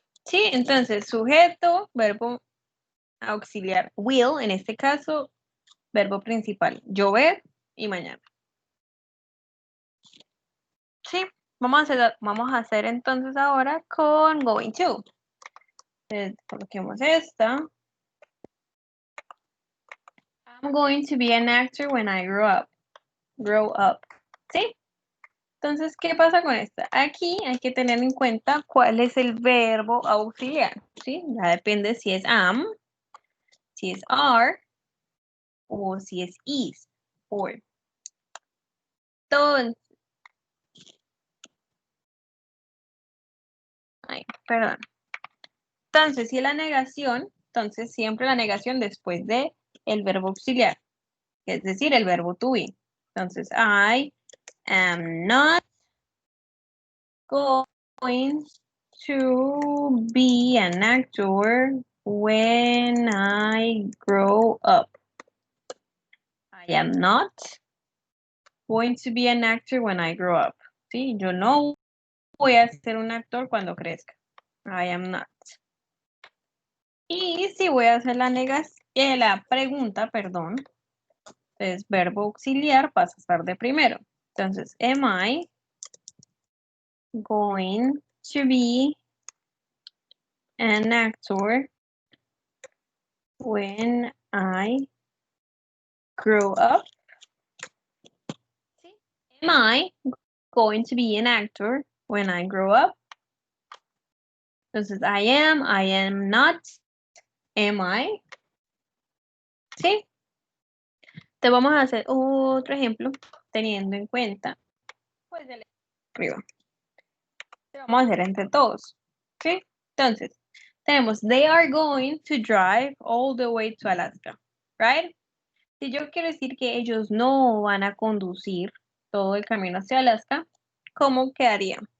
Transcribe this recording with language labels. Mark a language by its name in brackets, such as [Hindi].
[Spanish] Sí, entonces, sujeto, verbo auxiliar. Will, en este caso, verbo principal. Llover y mañana. Sí, vamos a hacer entonces ahora con going to. Entonces, coloquemos esta. [English] I'm going to be an actor when I grow up. Grow up. ¿Sí? [Spanish] Entonces, ¿qué pasa con esta? Aquí hay que tener en cuenta cuál es el verbo auxiliar. ¿Sí? Ya depende si es am, si es are, o si es is. Or. Entonces, ay, perdón. Entonces, si es la negación, entonces siempre la negación después de el verbo auxiliar, es decir, el verbo to be. [English] Entonces, I am not going to be an actor when I grow up. I am not going to be an actor when I grow up. [Spanish] Sí, yo no voy a ser un actor cuando crezca. [English] I am not. [Spanish] Y si voy a hacer la pregunta, perdón, entonces verbo auxiliar pasa a estar de primero. [English] Entonces, am I going to be an actor when I grow up? Am I going to be an actor when I grow up? Entonces, I am not, am I? ¿Sí? [Spanish] Te vamos a hacer otro ejemplo teniendo en cuenta, pues, el arriba. Te vamos a hacer entre todos. ¿Sí? [English] Entonces, tenemos, they are going to drive all the way to Alaska. Right? [Spanish] Si yo quiero decir que ellos no van a conducir todo el camino hacia Alaska, ¿cómo quedaría?